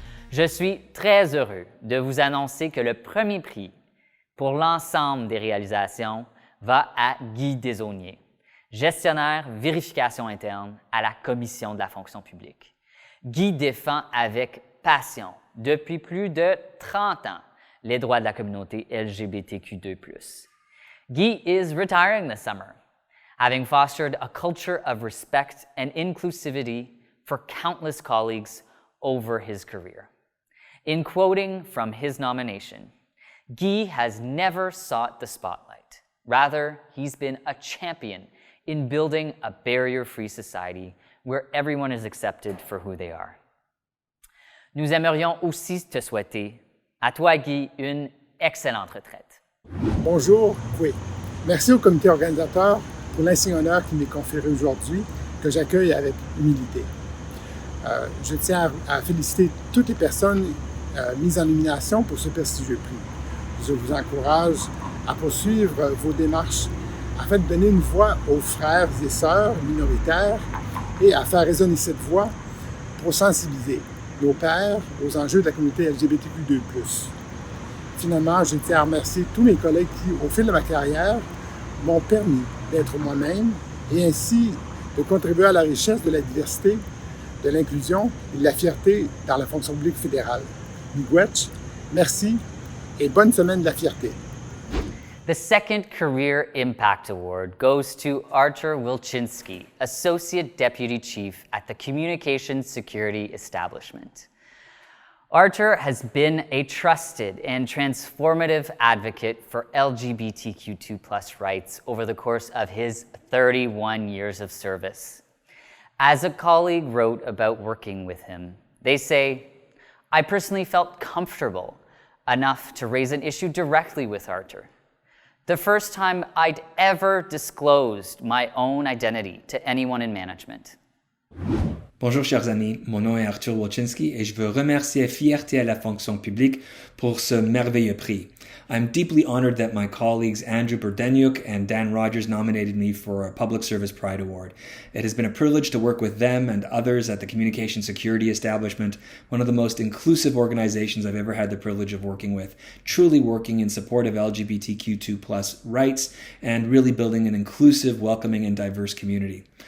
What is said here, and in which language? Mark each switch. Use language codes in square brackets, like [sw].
[fr] Je suis très heureux de vous annoncer que le premier prix pour l'ensemble des réalisations va à Guy Desaulniers, gestionnaire vérification interne à la Commission de la fonction publique. Guy défend avec passion, depuis plus de 30 ans, les droits de la communauté LGBTQ2+. [en] Guy is retiring this summer, having fostered a culture of respect and inclusivity for countless colleagues over his career. In quoting from his nomination, Guy has never sought the spotlight. Rather, he's been a champion in building a barrier-free society where everyone is accepted for who they are. [fr] Nous aimerions aussi te souhaiter, à toi Guy, une excellente retraite. Bonjour, oui. Merci au comité organisateur pour l'insigne honneur qui m'est conféré aujourd'hui, que j'accueille avec humilité. Je tiens à féliciter toutes les personnes mises en nomination pour ce prestigieux prix. Je vous encourage à poursuivre vos démarches afin de donner une voix aux frères et sœurs minoritaires et à faire résonner cette voix pour sensibiliser nos pairs aux enjeux de la communauté LGBTQ2+. Finalement, je tiens à remercier tous mes collègues qui, au fil de ma carrière, m'ont permis d'être moi-même et ainsi de contribuer à la richesse de la diversité, de l'inclusion et de la fierté dans la fonction publique fédérale. Miigwech, merci et bonne semaine de la fierté. [en] The second Career Impact Award goes to Artur Wilczynski, Associate Deputy Chief at the Communications Security Establishment. Artur has been a trusted and transformative advocate for LGBTQ2+ rights over the course of his 31 years of service. As a colleague wrote about working with him, they say, I personally felt comfortable enough to raise an issue directly with Artur. The first time I'd ever disclosed my own identity to anyone in management. [fr] Bonjour chers amis, mon nom est Artur Wilczynski et je veux remercier Fierté à la fonction publique pour ce merveilleux prix. [en] I'm deeply honored that my colleagues Andrew Burdenyuk and Dan Rogers nominated me for a Public Service Pride Award. It has been a privilege to work with them and others at the Communication Security Establishment, one of the most inclusive organizations I've ever had the privilege of working with, truly working in support of LGBTQ2+ rights and really building an inclusive, welcoming, and diverse community.